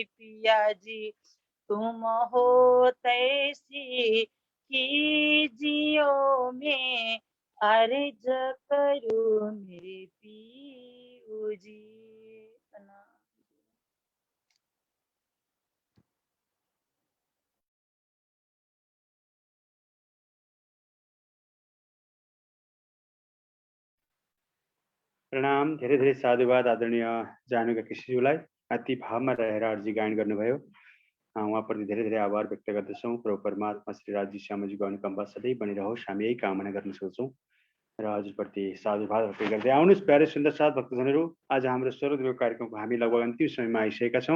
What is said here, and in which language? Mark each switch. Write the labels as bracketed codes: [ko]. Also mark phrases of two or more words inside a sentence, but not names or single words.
[hi] पिया जी तुम हो तैसी कीजियो में अर्ज करूँ मेरे पीऊ जी। [ne] प्रणाम, धेरै धेरै साधुवाद आदरणीय जानुका केसीज्यूलाई अति भावमा रहेर अर्जी गायन गर्नुभयो। उहाँप्रति धेरै धेरै आभार व्यक्त गर्दछौँ। प्रभु परमात्मा श्री राज्य श्यामजीको अनुकम्पा सधैँ बनिरहोस्, हामी यही कामना गर्न सक्छौँ र हजुरप्रति साधुवाद अर्पित गर्दै आउनुहोस्। प्यारे सुन्दर साथ भक्तजनहरू, आज हाम्रो स्वरदेव कार्यक्रमको हामी लगभग अन्तिम समयमा आइसकेका छौँ।